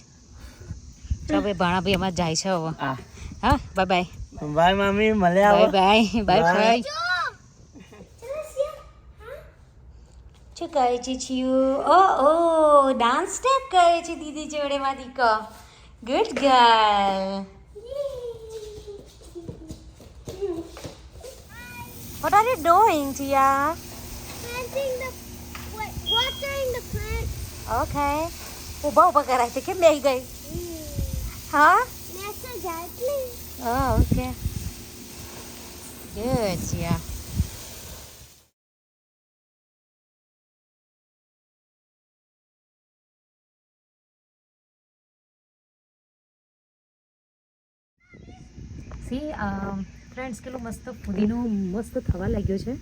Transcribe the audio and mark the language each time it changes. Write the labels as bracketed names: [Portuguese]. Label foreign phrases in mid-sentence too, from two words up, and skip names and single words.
[Gujarati] ચાલો ભાઈ ભાણા ભાઈ અમારે જાય છે હવે. હા [English] bye bye. [Gujarati] બાય મમ્મી મળ્યા [English] bye bye bye bye. [Gujarati] શું કહે છે છીયું? ઓ [English] dance step [Gujarati] કહે છે દીદી જોડે માં દીકો. [English] good girl. What are you doing, Tia? watering the plant. [Gujarati] Okay. ઊભા કરાય છે કેમ બેહી ગઈ? હા? [English] Nessa gently. Oh, okay. Good, Tia. [Gujarati] ફ્રેન્ડ્સ કેટલું મસ્ત ફુદીનો મસ્ત થવા લાગ્યો છે.